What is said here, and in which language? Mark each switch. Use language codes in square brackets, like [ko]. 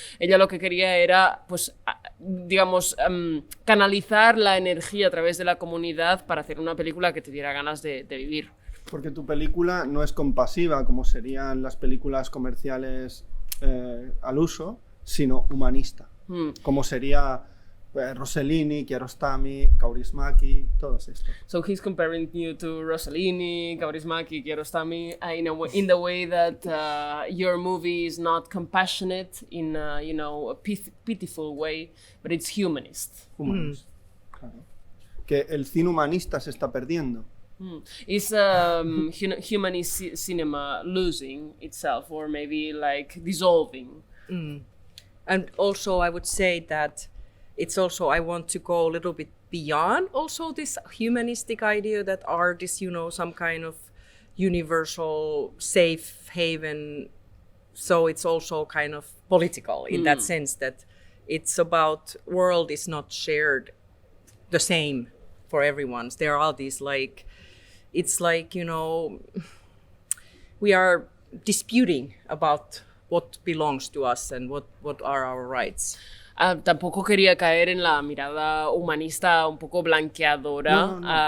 [es] Ella lo que quería era, pues, digamos, canalizar la energía a través de la comunidad para hacer una película que te diera ganas de vivir. Porque tu película no es compasiva como serían las películas comerciales al uso, sino humanista, como sería Rossellini, Kiarostami, Kaurismäki, todos estos. [en] So he's comparing you to Rossellini, Kaurismäki, Kiarostami, in the way that your movie is not compassionate in a pitiful way, but it's humanist. Humanist. Claro. [es] Que el cine humanista se está perdiendo. [en] Is humanist cinema losing itself, or maybe like dissolving? And also I would say that it's also, I want to go a little bit beyond also this humanistic idea that art is, some kind of universal safe haven. So it's also kind of political in that sense that it's about world is not shared the same for everyone. There are these like, it's like, we are disputing about what belongs to us and what are our rights. [es] Tampoco quería caer en la mirada humanista un poco blanqueadora.